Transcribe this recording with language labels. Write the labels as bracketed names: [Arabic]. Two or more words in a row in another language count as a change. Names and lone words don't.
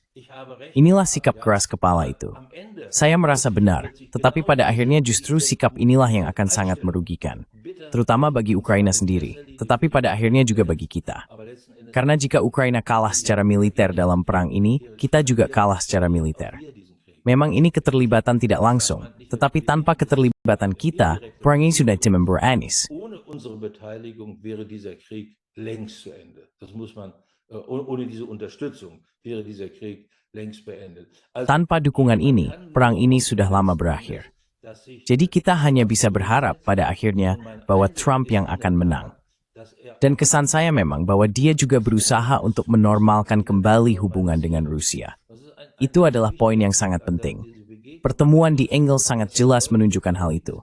[Indonesian] Inilah sikap keras kepala itu. Saya merasa benar, tetapi pada akhirnya justru sikap inilah yang akan sangat merugikan. Terutama bagi Ukraina sendiri, tetapi pada akhirnya juga bagi kita. Karena jika Ukraina kalah secara militer dalam perang ini, kita juga kalah secara militer. Memang ini keterlibatan tidak langsung, tetapi tanpa keterlibatan kita, perang ini sudah beranis. [German] Ohne unsere Beteiligung wäre dieser Krieg längst zu Ende. Das muss man, ohne diese Unterstützung wäre dieser Krieg längst beendet. [Indonesian] Tanpa dukungan ini, perang ini sudah lama berakhir. Jadi kita hanya bisa berharap pada akhirnya bahwa Trump yang akan menang. Dan kesan saya memang bahwa dia juga berusaha untuk menormalkan kembali hubungan dengan Rusia. Itu adalah poin yang sangat penting. Pertemuan di Engels sangat jelas menunjukkan hal itu.